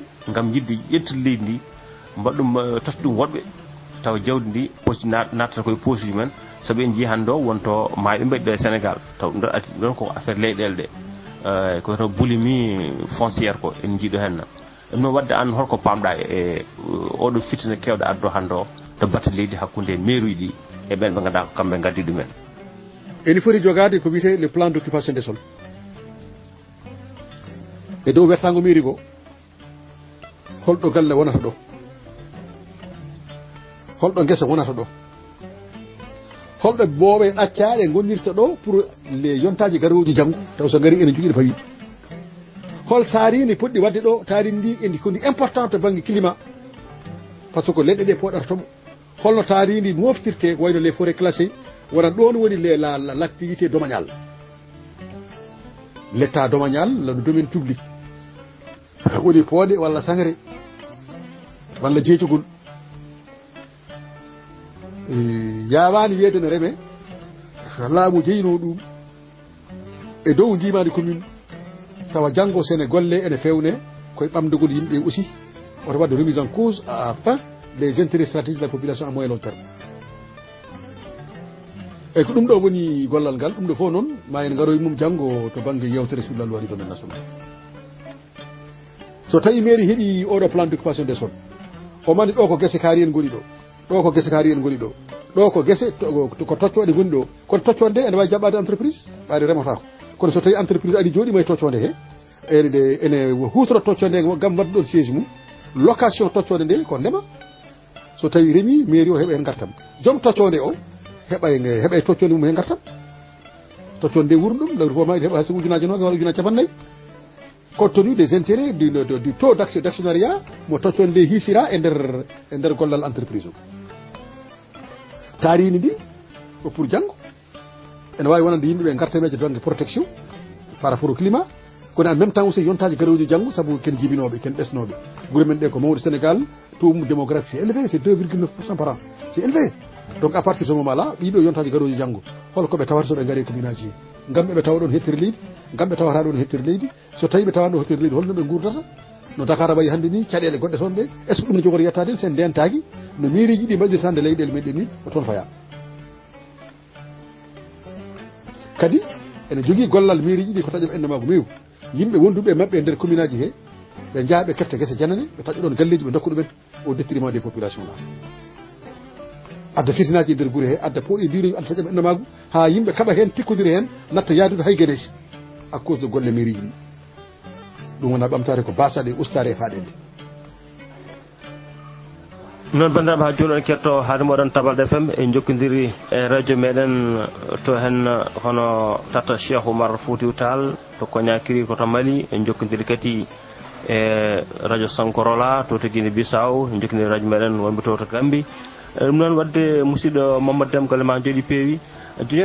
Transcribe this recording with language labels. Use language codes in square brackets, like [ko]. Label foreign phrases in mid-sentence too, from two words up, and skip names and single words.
[ff] gam yidde ƴettude leydi ndi mbaɗɗum totta ɗum woɗɓe taw jawdi ndi posi nattata koye posuji men saabu en jii hande o wonto maaɓe mbaɗi ɗo e Sénégal taw ɗum ɗon ati ɗon ko affaire leyɗele ɗe ko to [fr] boulimie fonciére [ff] ko en jiiɗo henna ɗum noon wadde an holko pamɗa e oɗo fitina kewɗe addo hande o to batte leydi hakkude mairie ɗi e ɓen ɓe ganduɗa ko kamɓe gaddi ɗumen ene foti jogade ko wiyete [fr] le plan d' occupation des sols [ff] e dow wertago mairie go holɗo galle wonata ɗo holɗo guesa wonata ɗo holɗo booɓe ɗaccaɗe gonirta ɗo [fr] pour les [ff] yontaji garoji janggo taw so gari ene jogui ɗo fawi hol tarini poɗɗi wadde ɗo tarini ndi endi ko ndi important to banggue climat [fr] par ce que [ff] leɗɗe ɗe poɗata toɓo holno tarini moftirte wayno [fr] les forêts classées [ff] wonat ɗon woni [fr] l' activité domanial l' état domanial le domaine public [ff] woni pooɗe walla sangre walla jeecugol yawani wiyede no reme laamu jeyino ɗum e dow jimadi commune tawa janggo sene golle ene fewne koye ɓamdugol yimɓe aussi oto wadde [fr] remise en cause à fin des intérêts stratégiques de la population à moyen long terme [ff] eyyi ko ɗum ɗo woni gollal ngal ɗum ɗo fof noon ma en garoye mum janggo to banggue yewtere [fr] sur la loi du domaine national [ff] so tawi mairie heeɓi oɗo [fr] plan d' occupation des sols [ff] o mani ɗo ko guese kaari en goni ɗo ɗo ko guese kaari en goni ɗo ɗo ko guese ko toccoɗe goni ɗo kono toccode ene wawi jaɓɓade entreprise ɓaade remotako kono so tawi entreprise ari jooɗima e toccode he ene hutoro toccode gam wadde ɗon siège mum location toccode nde ko ndema so tawi remi mairie o heɓa hen gartam joom toccode o heɓa toccode mum hen gartam toccode nde wuuro ɗum lawri fo ma heɓa hayso ujunaje nogas walla ujunaje capannayyi [fr] compte tenu des intérêts du taux d'actionnariat [ff] mo toccode nde hiisira e nder gollal entreprise o tarini ndi ko pour janggo ene wawi wonande yimɓeɓe gartameje donde protection [fr] par rapport au climat [ff] kono en [fr] même temps aussi [ff] yontaji garoji janggo saabu ken jibinoɓe ken ɓesnoɓe guure men ɗe ko mawde Sénégal [fr] taux démographique c'est élevé c'est 2,9% par an c'est élevé donc à partir de ce moment là [ff] ɓiɗo yontaji garoji janggo holkoɓe tawata soɓe gaari commune aji gam ɓe tawa ɗon hettere leydi gam ɓe tawata ɗon hettere leydi so tawi ɓe tawa ɗon hettere leydi holno ɓe gurdata no Dakar wayi hande ni caɗele goɗɗe toon ɗe [fr] est ce que [ff] ɗum ne jogori yettade sen ndentaki no mairie ji ɗi mbaɗirtande leyɗele meɗen ni ko toon faya kadi ene jogui gollal mairie ji ɗi ko taƴam endemago mew yimɓe wonduɓe mabɓe e nder commune aji he ɓe jaa ɓe kefte guese janane ɓe taƴa ɗon galleji ɓe dokka ɗumen [fr] au détriment des populations là [ff] adda fitinaji e nder guure he adda pooɗi mbino adda taƴam endemago ha yimɓe kaɓa hen tikkodiri hen natta yaadude hay gueɗeji [fr] à cause de [ff] golle mairie ji ɗi ɗum wona ɓamtare ko basade ustare e faɗede noon bandiraɓe ha joni on ketto haade moɗon Tabalde FM e jokkodiri e radio meɗen to hen hono tata Cheikh Oumar Foutiyou Tall to Conakry koto Mali en jokkodiri kadi e radio Sankorola to to Guinée Bissau en jokkodiri radio meɗen wonɓe to Gambie ɗum noon wadde musidɗo Mamadou Deme golle ma jooɗi peewi joni